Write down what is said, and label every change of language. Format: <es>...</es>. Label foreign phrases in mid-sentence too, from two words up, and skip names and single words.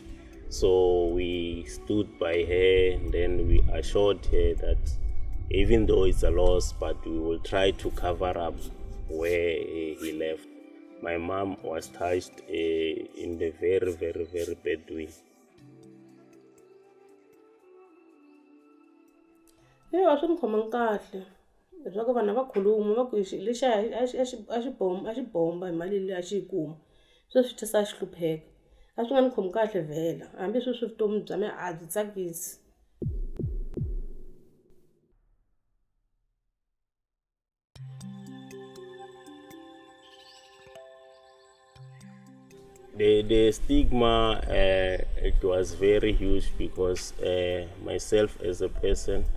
<en>So we stood by her, and then we assured her that even though it's a loss, but we will try to cover up where he left. My mom was touched in the very, very, very bad way.</en> <ts>A swi ni khomangi kahle leswaku vanhu va khuluma va ku lexi a xi bomba hi mali leyi a xi yi kuma sweswi swi tisa a xi hlupheka a swi nga ni khomi kahle vhela hambi sweswi vutomi bya mina a byi tsakisi.</ts> <en>The stigma, it was very huge, because myself as a person,</en>